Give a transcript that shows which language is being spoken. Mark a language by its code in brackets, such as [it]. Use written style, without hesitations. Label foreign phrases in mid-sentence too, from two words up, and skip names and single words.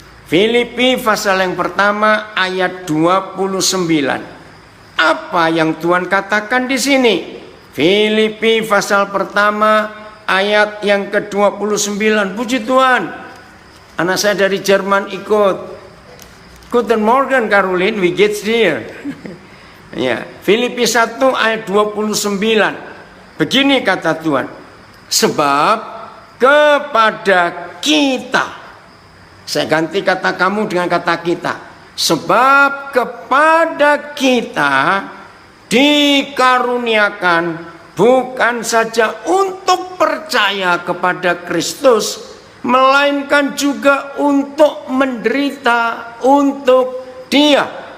[id] Filipi pasal yang pertama ayat 29. Apa yang Tuhan katakan di sini? Filipi pasal pertama ayat yang ke-29. Puji Tuhan. Anak saya dari Jerman ikut. [de] Guten Morgen Caroline, wie geht's dir? [id] Ya, Filipi 1 ayat 29. Begini kata Tuhan. Sebab kepada kita, saya ganti kata kamu dengan kata kita. Sebab kepada kita dikaruniakan bukan saja untuk percaya kepada Kristus, melainkan juga untuk menderita untuk Dia.